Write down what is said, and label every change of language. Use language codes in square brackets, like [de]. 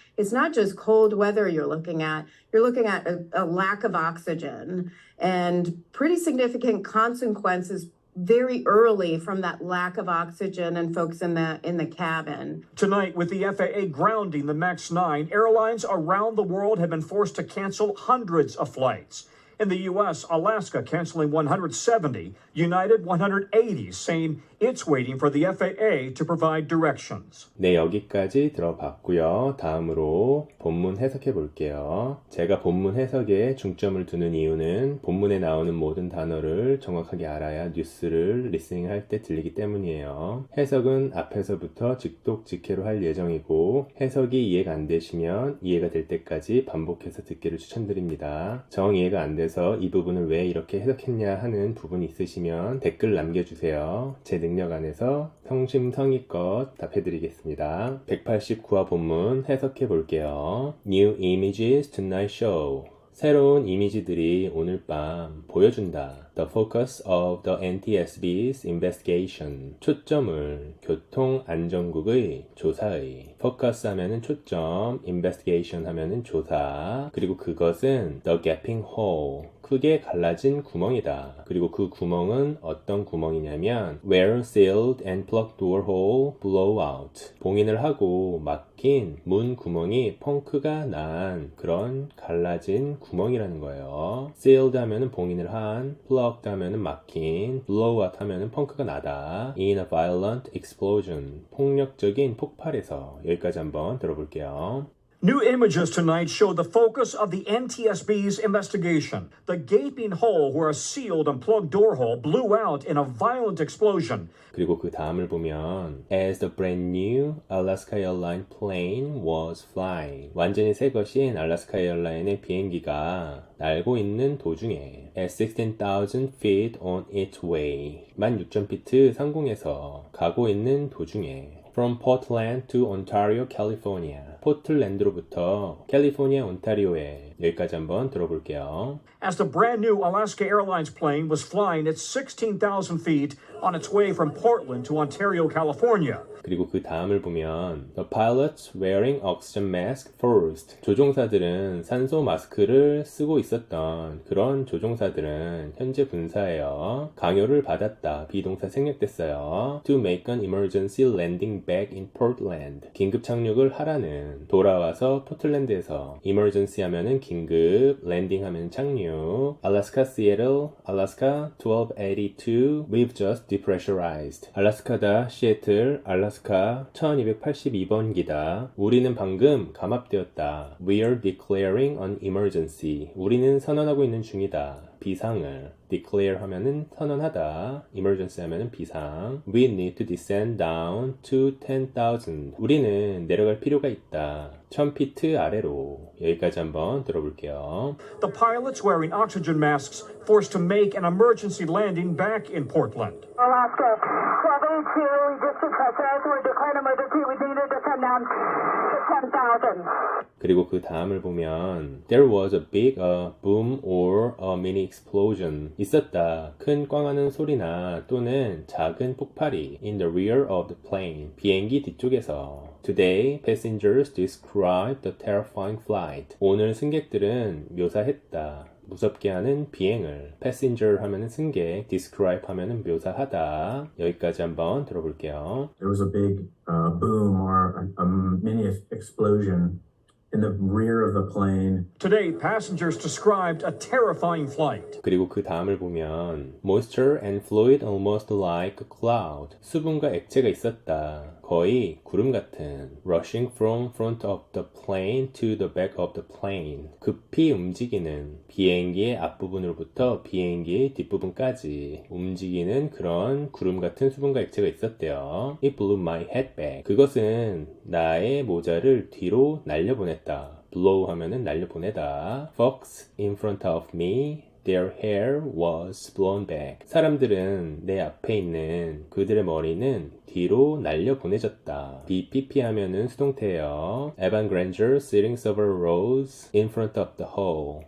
[en] It's not just cold weather you're looking at a lack of oxygen and pretty significant consequences very early from that lack of oxygen and folks in the cabin. Tonight, with the FAA grounding the MAX 9, airlines around the world have been forced to cancel hundreds of flights. In the U.S., Alaska canceling 170, United 180, saying it's waiting for the FAA to provide directions. [ko] 네, 여기까지 들어봤고요. 다음으로 본문 해석해 볼게요. 제가 본문 해석에 중점을 두는 이유는 본문에 나오는 모든 단어를 정확하게 알아야 뉴스를 리스닝할 때 들리기 때문이에요. 해석은 앞에서부터 즉독즉해로 할 예정이고 해석이 이해가 안 되시면 이해가 될 때까지 반복해서 듣기를 추천드립니다. 정 이해가 안 돼서 이 부분을 왜 이렇게 해석했냐 하는 부분이 있으시면 댓글 남겨주세요. 제 능력 안에서 성심성의껏 답해드리겠습니다. 189화 본문 해석해 볼게요. [en] New images tonight show. [ko] 새로운 이미지들이 오늘 밤 보여준다. [en] The focus of the NTSB's investigation. [ko] 초점을 교통안전국의 조사의. focus 하면은 초점, investigation 하면은 조사. 그리고 그것은 [en] the gaping hole. [ko] 크게 갈라진 구멍이다. 그리고 그 구멍은 어떤 구멍이냐면 [en] where sealed and plugged door hole blow out. [ko] 봉인을 하고 막힌 문 구멍이 펑크가 난 그런 갈라진 구멍이라는 거예요. sealed 하면은 봉인을 한, plugged 하면은 막힌, blow out 하면은 펑크가 나다. [en] in a violent explosion. [ko] 폭력적인 폭발에서. 여기까지 한번 들어볼게요. [en] New images tonight show the focus of the NTSB's investigation. The gaping hole where a sealed and plugged door hole blew out in a violent explosion. [ko] 그리고 그 다음을 보면 [en] As the brand new Alaska Airlines plane was flying [ko] 완전히 새 것인 알래스카 에어라인의 비행기가 날고 있는 도중에 [en] At 16,000 feet on its way [ko] 16,000피트 상공에서 가고 있는 도중에 [en] From Portland to Ontario, California. [ko] 포틀랜드로부터 캘리포니아 온타리오에 여기까지 한번 들어볼게요. [en] As the brand new Alaska Airlines plane was flying at 16,000 feet on its way from Portland to Ontario, California. [ko] 그리고 그 다음을 보면 [en] The pilots wearing oxygen mask first. [ko] 조종사들은 산소 마스크를 쓰고 있었던 그런 조종사들은 현재 분사예요. 강요를 받았다. 비동사 생략됐어요. [en] To make an emergency landing back in Portland. [ko] 긴급 착륙을 하라는 돌아와서 포틀랜드에서 emergency 하면은 긴급, landing 하면 착륙. [en] Alaska Seattle, Alaska 1282. We've just depressurized. [ko] 알래스카다 시애틀, 알래스카 1282번기다. 우리는 방금 감압되었다. [en] We're declaring an emergency. [ko] 우리는 선언하고 있는 중이다. 비상을 declare 하면은 선언하다, emergency 하면은 비상. [en] We need to descend down to 10,000. [ko] 우리는 내려갈 필요가 있다. 1000피트 아래로. 여기까지 한번 들어볼게요. [en] The pilots wearing oxygen masks forced to make an emergency landing back in Portland. Alaska 1282, just to touch us. We're declaring emergency. We need to descend down to 10,000. [ko] 그리고 그 다음을 보면 [en] There was a big boom or a mini explosion. [ko] 있었다. 큰 꽝하는 소리나 또는 작은 폭발이 [en] in the rear of the plane. [ko] 비행기 뒤쪽에서. [en] Today, passengers described the terrifying flight. [ko] 오늘 승객들은 묘사했다. 무섭게 하는 비행을. passenger 하면은 승객, describe 하면은 묘사하다. 여기까지 한번 들어볼게요. [en] There was a big boom or a mini explosion in the rear of the plane. Today, passengers described a terrifying flight. [ko] 그리고 그 다음을 보면 [en] moisture and fluid almost like a cloud. [ko] 수분과 액체가 있었다. 거의 구름 같은. [en] rushing from front of the plane to the back of the plane. [ko] 급히 움직이는 비행기의 앞부분으로부터 비행기의 뒷부분까지 움직이는 그런 구름 같은 수분과 액체가 있었대요. [en] It blew my head back. [ko] 그것은 나의 모자를 뒤로 날려보냈다. blow 하면은 날려보내다. [en] Folks in front of me, their hair was blown back. [ko] 사람들은 내 앞에 있는 그들의 머리는 뒤로 날려보내졌다. BPP 하면은 수동태예요. [en] Evan Granger sitting several rows in front of the hole.